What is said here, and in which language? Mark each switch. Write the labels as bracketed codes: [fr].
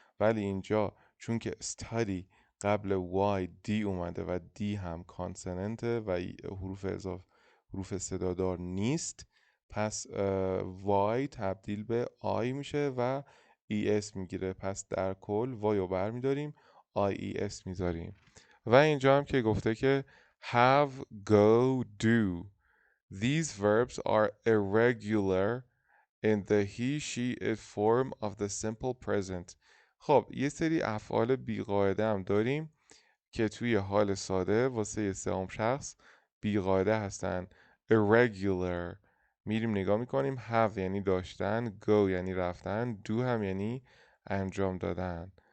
[fa] ولی اینجا چون که study قبل وای دی اومده و دی هم کانسننته و حروف اضافه حروف صدادار نیست، پس وای تبدیل به آی میشه و ای اس میگیره. پس در کل وای رو بر میداریم آی ای اس میذاریم. و اینجا هم که گفته که have, go, do. [en] These verbs are irregular in the he, she, it form of the simple present. [fa] خب یه سری افعال بیقاعده هم داریم که توی حال ساده واسه سوم شخص بیقاعده هستن. irregular میریم نگاه میکنیم. have یعنی داشتن، go یعنی رفتن، do هم یعنی انجام دادن.